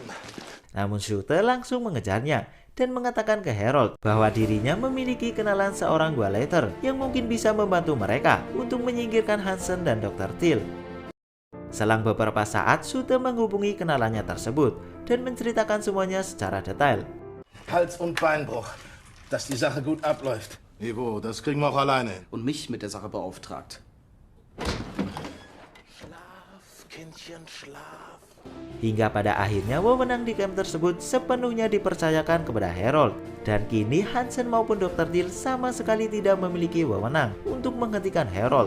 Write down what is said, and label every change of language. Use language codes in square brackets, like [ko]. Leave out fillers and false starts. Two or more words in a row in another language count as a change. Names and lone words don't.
[id] Namun Schulte langsung mengejarnya dan mengatakan ke Harold bahwa dirinya memiliki kenalan seorang Gauleiter yang mungkin bisa membantu mereka untuk menyingkirkan Hansen dan Dr. Thiel. Selang beberapa saat, Schulte menghubungi kenalannya tersebut dan menceritakan semuanya secara detail. [de] Hals- und Beinbruch, dass die Sache gut abläuft. Ivo, das kriegen wir auch alleine hin. Und mich mit der Sache beauftragt. Schlaf, Kindchen, schlaf. [id] Hingga pada akhirnya wewenang di camp tersebut sepenuhnya dipercayakan kepada Harold. Dan kini Hansen maupun Dr. Thiel sama sekali tidak memiliki wewenang untuk menghentikan Harold.